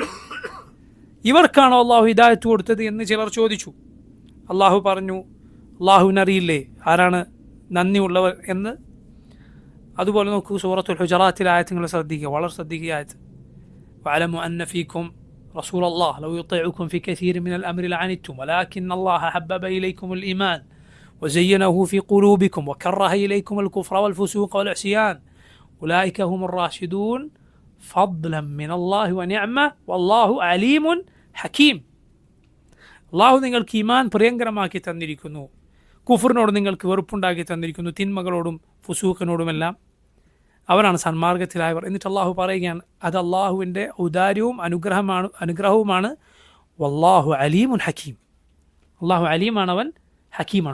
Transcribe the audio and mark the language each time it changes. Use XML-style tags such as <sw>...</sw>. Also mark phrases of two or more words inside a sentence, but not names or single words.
<ml>ഇവർക്കാണോ അള്ളാഹു ഹിദായത്ത് കൊടുത്തത് എന്ന് ചിലർ ചോദിച്ചു. അള്ളാഹു പറഞ്ഞു, അള്ളാഹുവിനറിയില്ലേ ആരാണ് നന്ദിയുള്ളവർ എന്ന്? അതുപോലെ നോക്കൂ, സൂറത്തുൽ ഹുജറാത്തിലെ ആയത്തുകൾ ശ്രദ്ധിക്കുക, വളരെ ശ്രദ്ധിക്കുക ആയത്ത്.</ml> <ar>واعلموا أن فيكم رسول الله لو يطيعكم في كثير من الأمر لعنتم ولكن الله حبب إليكم الإيمان وزينه في قلوبكم وكره إليكم الكفر والفسوق والعصيان أولئك هم الراشدون فضلا من الله ونعمة والله عليم حكيم.</ar> <ml>അള്ളാഹു നിങ്ങൾക്ക് ഈമാൻ പ്രിയങ്കരമാക്കി തന്നിരിക്കുന്നു, കുഫറിനോട് നിങ്ങൾക്ക് വെറുപ്പുണ്ടാക്കി തന്നിരിക്കുന്നു, തിന്മകളോടും ഫുസൂഖിനോടുമെല്ലാം അവരാണ് സന്മാർഗത്തിലായവർ. എന്നിട്ട് അള്ളാഹു പറയുകയാണ്, അത് അള്ളാഹുവിൻ്റെ ഔദാര്യവും അനുഗ്രഹവുമാണ്.</ml> <ar>والله عليم حكيم.</ar> <ml>അള്ളാഹു അലീമാണ്, അവൻ ഹക്കീമാണ്.</ml>